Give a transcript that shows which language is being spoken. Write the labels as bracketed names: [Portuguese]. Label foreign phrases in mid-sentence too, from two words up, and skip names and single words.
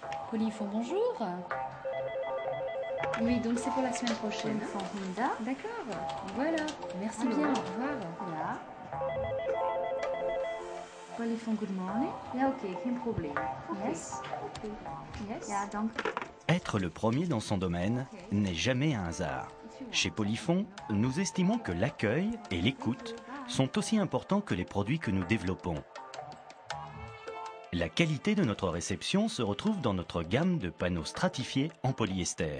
[French] Polyphon, bonjour. Oui, donc c'est pour la semaine prochaine. Polyphon Honda. D'accord, voilà. Merci [Dutch] Hallo. [French] bien, au revoir. [Dutch] Ja. [English] Polyphon, good morning. [Dutch] Ja, oké, geen probleem. [English] Yes. [Dutch] Oké. [English] Yes. [Dutch] Ja, dank. [French] Être le premier dans son domaine n'est jamais un hasard. Chez Polyphon, nous estimons que l'accueil et l'écoute sont aussi importants que les produits que nous développons. La qualité de notre réception se retrouve dans notre gamme de panneaux stratifiés en polyester.